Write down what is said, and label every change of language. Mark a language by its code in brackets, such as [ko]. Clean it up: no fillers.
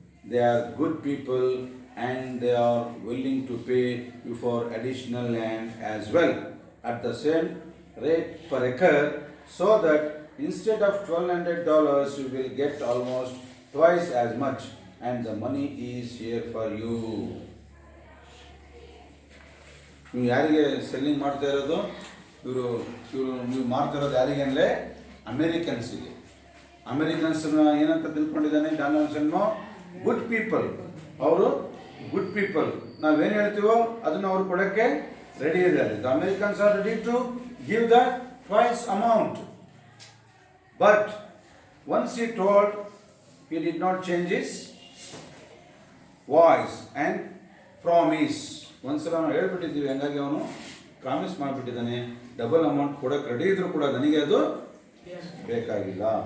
[en] They are good people and they are willing to pay you for additional land as well at the same rate per acre, so that instead of $1,200 you will get almost twice as much, and the money is here for you. [kn] ನೀವು ಯಾರಿಗೆ selling ಮಾಡ್ತಾ ಇರೋದು? ಇವರು ನೀವು ಮಾಡ್ತಾ ಇರೋದು ಯಾರಿಗೆ ಅಂದರೆ ಅಮೇರಿಕನ್ಸಿಗೆ. ಅಮೇರಿಕನ್ಸ್ನ ಏನಂತ ತಿಳ್ಕೊಂಡಿದ್ದಾನೆ ಡಾನ್ ಆಲ್ಸನ್ಮೋ? [en] Good people. [kn] ಅವರು [en] Good people. [kn] ನಾವೇನು ಹೇಳ್ತೀವೋ ಅದನ್ನು ಅವರು ಕೊಡೋಕ್ಕೆ ರೆಡಿ ಇದ್ದಾರೆ. [en] The Americans are ready to give the twice amount. But once he told, he did not change his voice and promise. [kn] ಒಂದ್ಸಲ ನಾವು ಹೇಳ್ಬಿಟ್ಟಿದ್ದೀವಿ, ಹಂಗಾಗಿ ಅವನು ಪ್ರಾಮಿಸ್ ಮಾಡಿಬಿಟ್ಟಿದ್ದಾನೆ, ಡಬಲ್ ಅಮೌಂಟ್ ಕೊಡೋಕೆ ರೆಡಿ ಇದ್ರು ಕೂಡ ನನಗೆ ಅದು ಬೇಕಾಗಿಲ್ಲ.